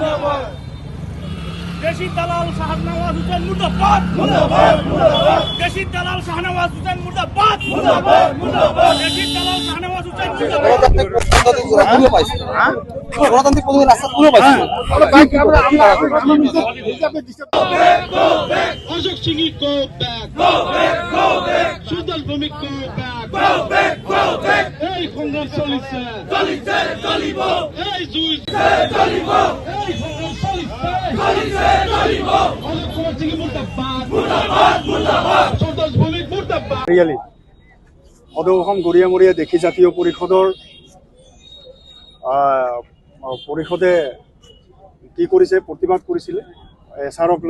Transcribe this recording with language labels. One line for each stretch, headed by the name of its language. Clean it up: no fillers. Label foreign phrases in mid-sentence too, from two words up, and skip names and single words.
Assamese: দেশি দালাল শাহনওয়াজ হোসেন মুর্দাবাদ, দেশি দালাল শাহনওয়াজ হোসেন মুর্দাবাদ, দেশি দালাল শাহনওয়াজ হোসেন গণতান্ত্রিক পদ্ধতির রাস্তা পুরো পাইছে। অশোক সিং
English: go back,
Assamese: সুদল ভূমিক
English: go back,
Assamese: এই সংগ্রাম চলিছে, এই জুই চলিব, এই সংগ্রাম চলিছে, অশোক কুমার সিং মুর্দাবাদ, সুদল ভূমিক মুর্দাবাদ। সদৌ অসম গৰিয়ামৰীয়া দেশী জাতীয় পৰিষদে কি কৰিছে, প্ৰতিবাদ কৰিছিলে এছআৰক লৈ।